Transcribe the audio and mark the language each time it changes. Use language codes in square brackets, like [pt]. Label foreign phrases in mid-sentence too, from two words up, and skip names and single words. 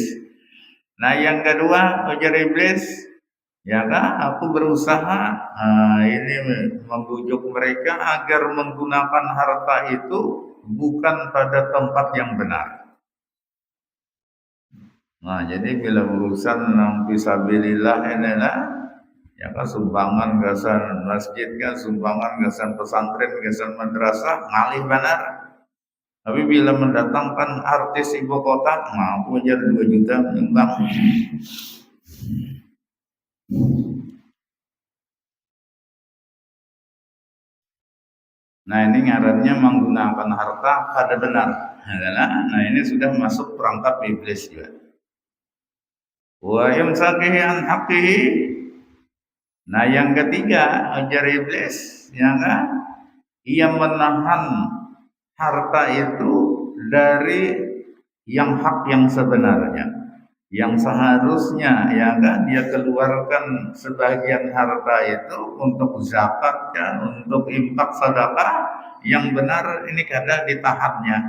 [id] Nah yang kedua ujar iblis, ya kan aku berusaha ini membujuk mereka agar menggunakan harta itu bukan pada tempat yang benar. Nah jadi bila urusan fisabilillah ini lah, [bjn] ya kan sumbangan gasan masjid kan, sumbangan gasan pesantren, gasan madrasah ngalih benar. [id] Tapi bila mendatangkan artis ibu kota, mampu aja 2 juta menyumbang. Nah ini ngarannya menggunakan harta kada benar. Nah ini sudah masuk perangkap iblis juga. [ar] ويمسكه عن حقه. [id] Nah yang ketiga ajar iblis, ya kan? Ia menahan harta itu dari yang hak yang sebenarnya, yang seharusnya ya kan dia keluarkan sebagian harta itu untuk zakat ya, untuk infak sedekah, yang benar ini kadang ditahannya.